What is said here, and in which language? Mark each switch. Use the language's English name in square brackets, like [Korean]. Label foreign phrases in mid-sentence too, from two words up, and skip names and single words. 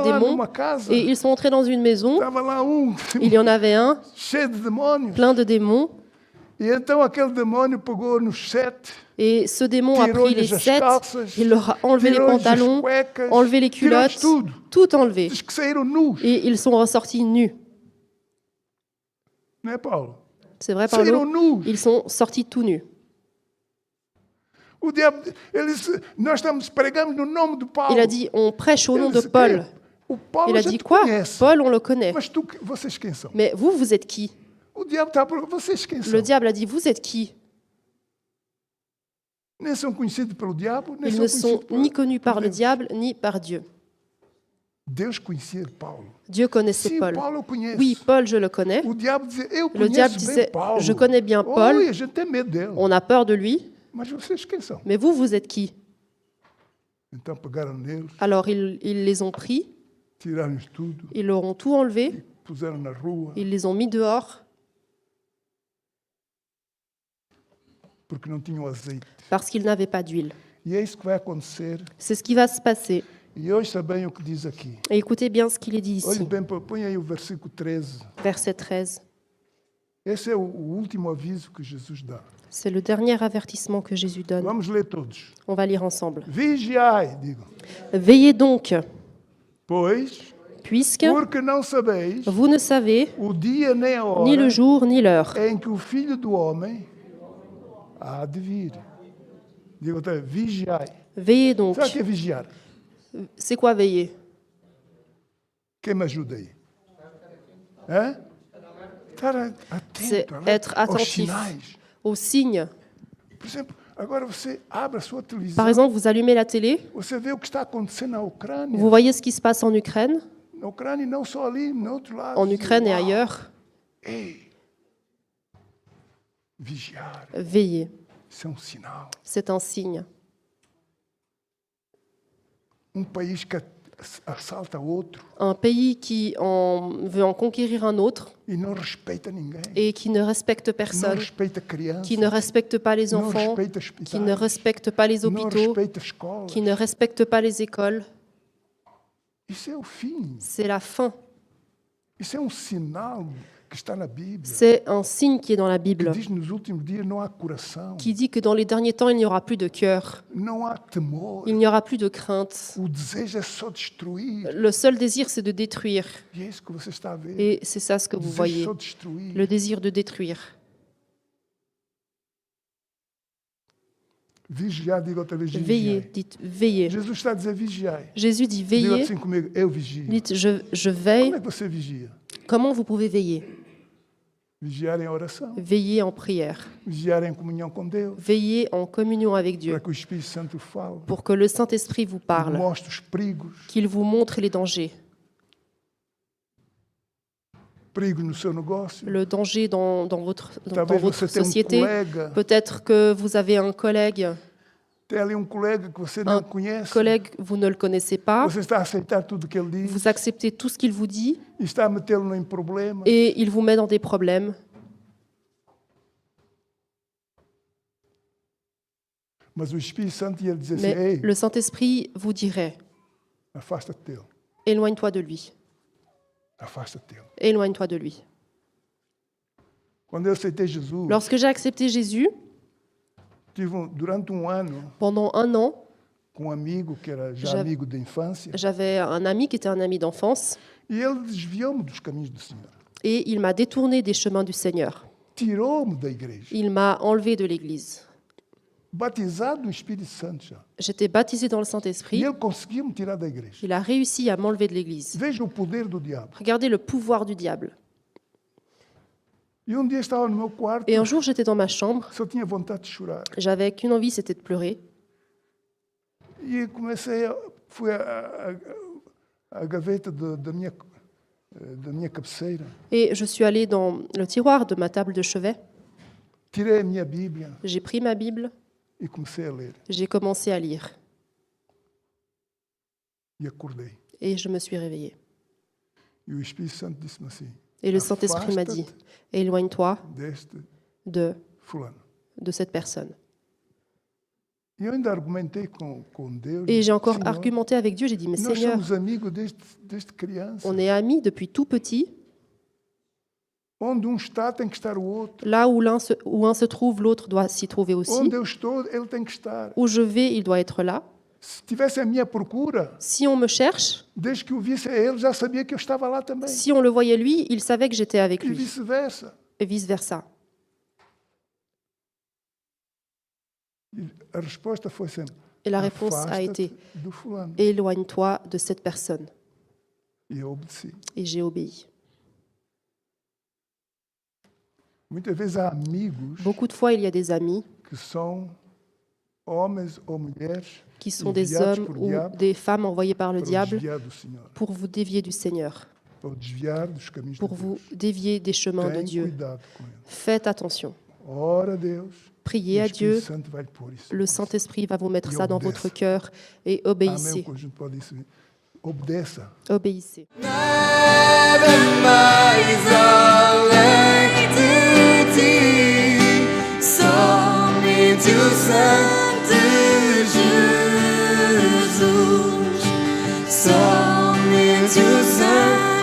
[Portuguese] Entraram lá [French] démons. [Portuguese] numa casa, [French] Et ils sont entrés dans une maison. [Portuguese] estava lá [French] Il y en avait un, [Portuguese] cheio de demônios. [French] plein de démons. [Portuguese] E então aquele demônio pegou nos 7, [French] Et ce démon a pris les [Portuguese] tirou-lhes as 7, calças, [French] il leur a enlevé les [Portuguese] tirou-lhes as [French] pantalons, [Portuguese] cuecas, [French] enlevé les [Portuguese] tirou-lhes [French] culottes, [Portuguese] tudo. [French] tout enlevé. [Portuguese] Diz que saíram nus. [French] Et ils sont ressortis nus. [Portuguese] Não é, Paulo? [French] C'est vrai, [Portuguese] Saíram [French] Paulo? [Portuguese] nus. [French] Ils sont sortis tout nus. [Portuguese] O diabo, nós pregamos no nome de Paulo. [French] Il a dit, on prêche au nom [Portuguese] Ele [French] de [Portuguese] disse, [French] Paul. [Portuguese] O Paulo [French] Il a [Portuguese] já [French] dit [Portuguese] te [French] quoi? [Portuguese] conhece. [French] Paul, on le connaît. [Portuguese] Mas vocês quem são? [French] Mais vous, vous êtes qui? [Portuguese] O diabo está por vocês quem são? [French] Le diable a dit, vous êtes qui? [Portuguese] Nem são conhecidos pelo diabo, nem [French] Ils [Portuguese] são [French] ne sont [Portuguese] conhecidos por [French] ni connus par le [Portuguese] Deus. [French] diable, ni par Dieu. [Portuguese] Deus conhecia Paulo. [French] Dieu connaissait [Portuguese] Sim, [French] Paul. [Portuguese] Paulo eu conheço. [French] Oui, Paul, je le connais. [Portuguese] O diabo dizia, eu [French] Le [Portuguese] conheço [French] diable [Portuguese] bem [French] disait, [Portuguese] Paulo. [French] je connais bien Paul. [Portuguese] Oi, a gente tem medo dele. [French] On a peur de lui. [Portuguese] Mas vocês quem são? [French] Mais vous, vous êtes qui? [Portuguese] Então pegaram neles, [French] Alors ils les ont pris, [Portuguese] tiraram-lhes tudo, [French] ils leur ont tout enlevé, [Portuguese] puseram na rua, [French] ils les ont mis dehors [Portuguese] porque não tinham azeite. [French] parce qu'ils n'avaient pas d'huile. [Portuguese] E é isso que vai acontecer. [French] C'est ce qui va se passer. [Portuguese] E hoje sabem o que diz aqui. [French] Et écoutez bien ce qu'il est dit [Portuguese] Olhe [French] ici, [Portuguese] bem, põe aí o versículo 13. [French] verset 13. [Portuguese] Esse é o último aviso que Jesus dá. [French] C'est le dernier avertissement que Jésus donne. [Portuguese] Vamos ler todos. [French] On va lire ensemble. [Portuguese] Vigiai, digo. [French] Veillez donc, [Portuguese] Pois, [French] puisque [Portuguese] porque não sabeis [French] vous ne savez [Portuguese] o dia nem a [French] ni le [Portuguese] hora [French] jour ni l'heure [Portuguese] em que o Filho do Homem há de vir. Digo outra vez, vigiai. [French] Veillez donc. [Portuguese] Sabe o que é vigiar? [French] C'est quoi veiller? [Portuguese] Quem me ajuda aí? Hã? Estar [French] C'est [Portuguese] atento [French] être [Portuguese] aos [French] attentif [Portuguese] sinais. [French] aux signes. [Portuguese] Por exemplo, agora você abre a sua televisão, [French] Par exemple, vous allumez la télé, [Portuguese] você vê o que está acontecendo na Ucrânia. [French] vous voyez ce qui se passe en Ukraine, [Portuguese] Na Ucrânia e não só ali, no outro lado. [French] en Ukraine et Uau! ailleurs. [Portuguese] Ei, vigiar, [French] Veillez. [Portuguese] isso é um sinal. [French] C'est un signe. [Portuguese] Um país que assalta outro [French] un pays qui veut en conquérir un autre [Portuguese] e não respeita ninguém. [French] et qui ne respecte [Portuguese] Não [French] personne, [Portuguese] respeita crianças. [French] qui ne respecte pas les [Portuguese] Não [French] enfants, [Portuguese] respeita [French] qui ne [Portuguese] hospitais. [French] respecte pas les [Portuguese] Não [French] hôpitaux, [Portuguese] respeita escolas. [French] qui ne respecte pas les écoles. [Portuguese] Isso é o fim. [French] C'est la fin. [Portuguese] Isso é sinal que está na Bíblia. [French] C'est un signe qui est dans la [Portuguese] Que [French] Bible, [Portuguese] diz nos últimos dias não há coração, [French] qui dit que dans les derniers temps, il n'y aura plus de cœur, [Portuguese] não há temor. [French] il n'y aura plus de crainte. [Portuguese] O desejo é só destruir. [French] Le seul désir, c'est de détruire. [Portuguese] E é isso que você está a ver. [French] Et c'est ça ce que [Portuguese] O [French] vous [Portuguese] desejo [French] voyez, [Portuguese] só destruir. [French] le désir de détruire. [Portuguese] Vigiar, diga outra vez, [French] Veillez, [Portuguese] vigiai. [French] dites veillez. [Portuguese] Jesus está a dizer vigiai. [French] Jésus dit [Portuguese] Diga [French] veillez, [Portuguese] assim comigo, eu vigio. [French] dites je [Portuguese] Como [French] veille. [Portuguese] é que você vigia? [French] Comment vous pouvez veiller? [Portuguese] Vigiar em oração. [French] Veillez en prière. [Portuguese] Vigiar em comunhão com Deus. [French] Veillez en communion avec Dieu [Portuguese] Para que o Espírito Santo fale. [French] pour que le Saint-Esprit vous parle, [Portuguese] Mostre os perigos. [French] qu'il vous montre les dangers. [Portuguese] Perigos no seu negócio. [French] Le danger dans votre [Portuguese] Talvez você tenha [French] société. [Portuguese] colega. [French] Peut-être que vous avez un collègue, [Portuguese] Tem ali colega que você não conhece. [French] vous ne le connaissez pas, [Portuguese] Você está a aceitar tudo que ele diz. [French] vous acceptez tout ce qu'il vous dit [Portuguese] E está a metê-lo em problema. [French] et il vous met dans des problèmes. [Portuguese] Mas o Espírito Santo ia dizer assim, [French] Mais [Portuguese] ei, [French] le Saint-Esprit vous dirait, [Portuguese] afasta-te dele. [French] éloigne-toi de lui, [Portuguese] Afasta-te dele. [French] éloigne-toi de lui. [Portuguese] Quando eu aceitei Jesus, [French] Lorsque j'ai accepté Jésus, [Portuguese] durante ano [French] pendant un an, [Portuguese] com amigo que era já Já- amigo da infância, [French] j'avais un ami qui était un ami d'enfance [Portuguese] e ele desviou-me dos caminhos do Senhor. [French] et il m'a détourné des chemins du Seigneur. [Portuguese] Tirou-me da igreja. [French] Il m'a enlevé de l'Église. [Portuguese] Batizado no Espírito Santo já. [French] J'étais baptisée dans le [Portuguese] E [French] Saint-Esprit. [Portuguese] ele conseguiu me tirar da igreja. [French] Il a réussi à m'enlever de l'Église. [Portuguese] Veja o poder do diabo. [French] Regardez le pouvoir du diable. [Portuguese] E um dia estava no meu quarto, [French] Et un jour, j'étais dans ma chambre. [Portuguese] só tinha vontade de chorar. [French] J'avais qu'une envie, c'était de pleurer. [Portuguese] E fui à gaveta da minha cabeceira, [French] Et je suis allée dans le tiroir de ma table de chevet. [Portuguese] tirei a minha Bíblia [French] J'ai pris ma Bible. [Portuguese] e comecei a ler. [French] J'ai commencé à lire. [Portuguese] E acordei. [French] Et je me suis réveillée. [Portuguese] E o Espírito Santo disse-me assim, [French] Et le Saint-Esprit m'a dit, éloigne-toi [Portuguese] deste [French] de [Portuguese] fulano. [French] cette personne. [Portuguese] E eu ainda argumentei com Deus. [French] Et j'ai encore [Portuguese] Senhor, [French] argumenté avec Dieu. J'ai dit, mais [Portuguese] nós [French] Seigneur, [Portuguese] somos amigos desde criança. [French] on est amis depuis tout petit. [Portuguese] Onde está, tem que estar o outro. [French] Là où un se trouve, l'autre doit s'y trouver aussi. [Portuguese] Onde eu estou, ele tem que estar. [French] Où je vais, il doit être là. [Portuguese] Se tivesse a minha procura, [French] Si on me cherche, [Portuguese] desde que o visse a ele, já sabia que eu estava lá também. [French] si on le voyait lui, il savait que j'étais avec [Portuguese] E [French] lui. [Portuguese] vice-versa. [French] Et vice-versa. [Portuguese] E a resposta foi sempre, [French] Et la réponse a [Portuguese] afasta-te [French] été, [Portuguese] do fulano. [French] éloigne-toi de cette personne. [Portuguese] E eu obedeci. [French] Et j'ai obéi. [Portuguese] Muitas vezes há amigos [French] Beaucoup de fois, il y a des amis [Portuguese] que são homens ou mulheres [French] qui sont des [Portuguese] enviados [French] hommes [Portuguese] por [French] ou [Portuguese] diabo [French] des femmes envoyées par le [Portuguese] para o [French] diable [Portuguese] desviar do Senhor, [French] pour vous dévier du Seigneur, [Portuguese] para o desviar dos caminhos [French] pour [Portuguese] de [French] vous [Portuguese] Deus. [French] dévier des chemins de [Portuguese] Tem [French] Dieu. [Portuguese] cuidado com ele. [French] Faites attention. [Portuguese] Ora a Deus, [French] Priez [Portuguese] o [French] à [Portuguese] Espírito [French] Dieu. [Portuguese] Santo vai lhe pôr isso. [French] Le Saint-Esprit va vous mettre Et ça dans obéisse. votre cœur et [Portuguese] Amém. O [French] obéissez. [Portuguese] conjunto pode isso. Obedeça. [French] Obéissez. [Portuguese] Nada mais além de ti, somente o Santo Jesus, somente o Santo